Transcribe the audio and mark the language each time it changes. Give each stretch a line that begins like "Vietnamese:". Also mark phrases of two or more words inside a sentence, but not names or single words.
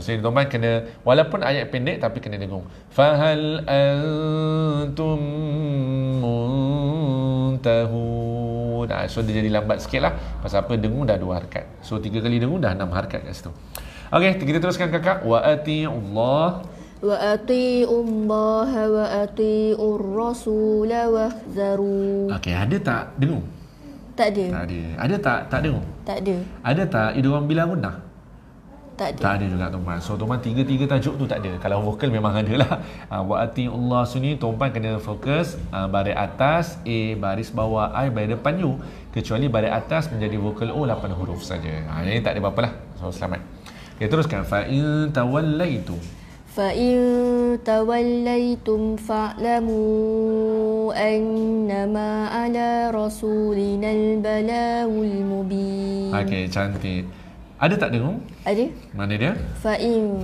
Malay: Jadi teman kena, walaupun ayat pendek tapi kena dengung.
Arabic: فهل أنتم منتهون.
Malay: So dia jadi lambat sikit lah. Pasal apa? Dengung dah 2 harakat. So 3 kali dengung dah 6 harakat kat situ. Okey, kita teruskan kakak.
Arabic: وأطيعوا الله. وأطيعوا الله وأطيعوا الرسول واحذروا.
Malay: Okey, ada tak dengung? Tak ada. Tak ada. Ada tak dengung? Tak ada. Ada tak idgham bila gunnah? Tak ada. Tak ada juga tuan-tuan. So tuan-tuan 3 tajuk tu tak ada. Kalau vokal memang ada lah.
Arabic: وأطيعوا الله
Malay: sini tuan-tuan kena fokus baris atas A, baris bawah I, baris depan U. Kecuali baris atas menjadi vokal O 8 huruf saja. Ini tak ada apa-apa lah. So selamat. Okay, teruskan.
Arabic: فإن توليتم. فإن توليتم فاعلموا أنما على رسولنا البلاغ المبين.
Malay: Okey, cantik. Ada tak dengung? Ada. Mana dia?
Arabic: Fa'in.